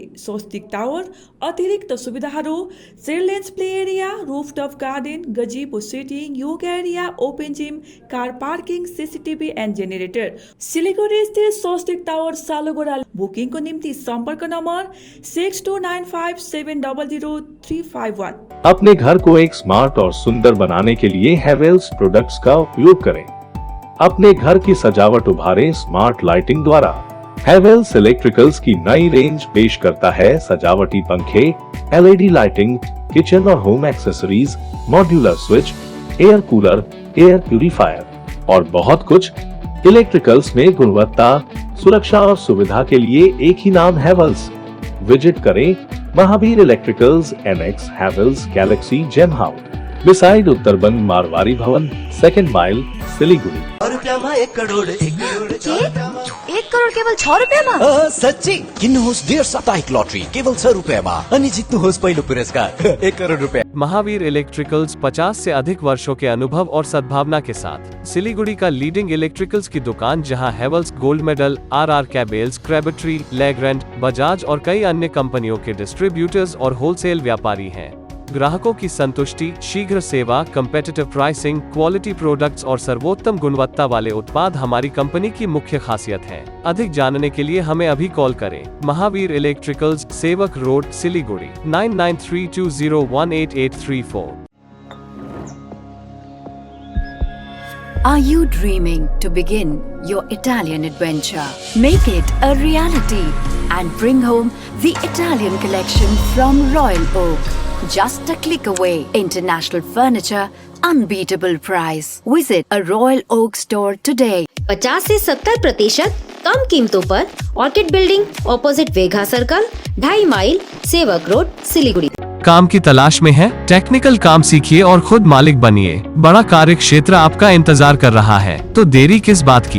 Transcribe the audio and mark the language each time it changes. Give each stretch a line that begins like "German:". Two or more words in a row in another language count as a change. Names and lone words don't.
English: स्वस्तिक टावर
Nepali: अतिरिक्त सुविधाहरू
English: children's play area, rooftop garden, gazebo sitting, yoga area, open gym, car parking, CCTV and generator.
Nepali: सिलिगुडी स्थित स्वस्तिक टावर सालुगोडा। बुकिङको निम्ति सम्पर्क नम्बर 6295700351।
Hindi: अपने घर को एक स्मार्ट और सुंदर बनाने के लिए हेवेल्स प्रोडक्ट्स का उपयोग करें। अपने घर की सजावट उभारें
English: smart lighting
Hindi: द्वारा। हेवेल्स इलेक्ट्रिकल्स की नई रेंज पेश करता है सजावटी पंखे,
English: LED lighting,
Hindi: किचन और
English: home accessories, modular switch, air cooler, air purifier
Hindi: और बहुत कुछ। इलेक्ट्रिकल्स में गुणवत्ता, सुरक्षा और सुविधा के लिए एक ही नाम हेवेल्स। विजिट करें महावीर इलेक्ट्रिकल्स, NX, हेवेल्स, गैलेक्सी, जेम हाउस, बिसाइड उत्तरबन मारवाड़ी भवन, 2nd माइल, सिलीगुड़ी।
Nepali: 1 करोड 1 करोड केवल 6 रुपियाँमा? सच्ची किन्नुहोस् डेढ साप्ताहिक लटरी केवल 6 रुपियाँमा अनि जित्नुहोस् पहिलो पुरस्कार 1 करोड रुपियाँ।
Hindi: महावीर इलेक्ट्रिकल्स 50 से अधिक वर्षों के अनुभव और सद्भावना के साथ सिलीगुड़ी का
English: leading electricals
Hindi: की दुकान, जहां हेवेल्स, गोल्ड मेडल, RR कैबल्स, क्रेबट्री, लेग्रैंड, बजाज और कई अन्य कंपनियों के डिस्ट्रीब्यूटर्स और होलसेल व्यापारी हैं। ग्राहकों की संतुष्टि, शीघ्र सेवा,
English: competitive pricing, quality products
Hindi: और सर्वोत्तम गुणवत्ता वाले उत्पाद हमारी कंपनी की मुख्य खासियत है। अधिक जानने के लिए हमें अभी कॉल करें। महावीर इलेक्ट्रिकल्स, सेवक रोड, सिलीगुड़ी, 9932018834।
English: Are you dreaming to begin your Italian adventure? Make it a reality and bring home the Italian collection from Royal Oak. Just a click away. International furniture, unbeatable price. Visit a Royal Oak store today.
Hindi: 50 से 70% कम कीमतों पर ऑर्किड बिल्डिंग, ऑपोजिट वेघा सर्कल, 2.5 माइल, सेवक रोड, सिलीगुड़ी। काम की तलाश में है? टेक्निकल काम सीखिए और खुद मालिक बनिए। बड़ा कार्य क्षेत्र आपका इंतजार कर रहा है, तो देरी किस बात की।